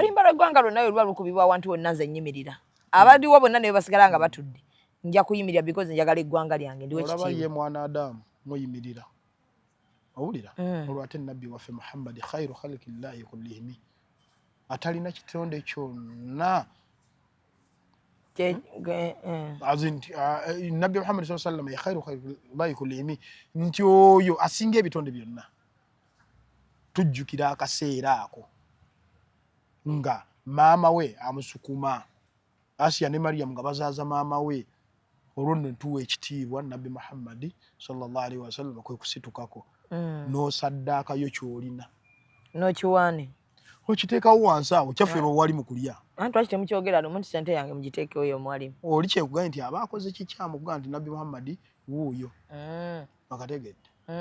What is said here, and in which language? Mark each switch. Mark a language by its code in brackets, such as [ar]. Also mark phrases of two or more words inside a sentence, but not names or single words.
[lg] oluyimba lw'eggwanga lwonna luba lukubibwa awantu wonna nze nnyimirira abaliwo bonna ne basigala nga batudde nja kuyimirira because njagala eggwanga lyange ndiwe ekitiibwa olaba ye mwana Adamu muyimirira owulira olwo ate Nabbi waffe Muhammad [ar] خير خلق الله كلهم [lg] atalina kitonde kyonna Nabbi Muhammad [ar] صلى الله عليه وسلم يا خير خلق الله كلهم [lg] nti oyo asinga ebitonde byonna tujjukira akaseera ako nga maama we amusukuma Asiya ne Maryam nga bazaaza maama we olwo ne tuwa ekitiibwa Nabbi Muhammad [ar] صلى الله عليه وسلم [lg] kwe kusitukako n'osaddaakayo ky'olina n'okiwaane okiteekawo wansi awo kyaffe wali mu kulya anti lwaki temukyogera lumu nti sente yange mugiteekewo yo mwalimu oli kyekugambye nti aba akoze kikyamu kuga nti Nabbi Muhammad wuuyo akategedde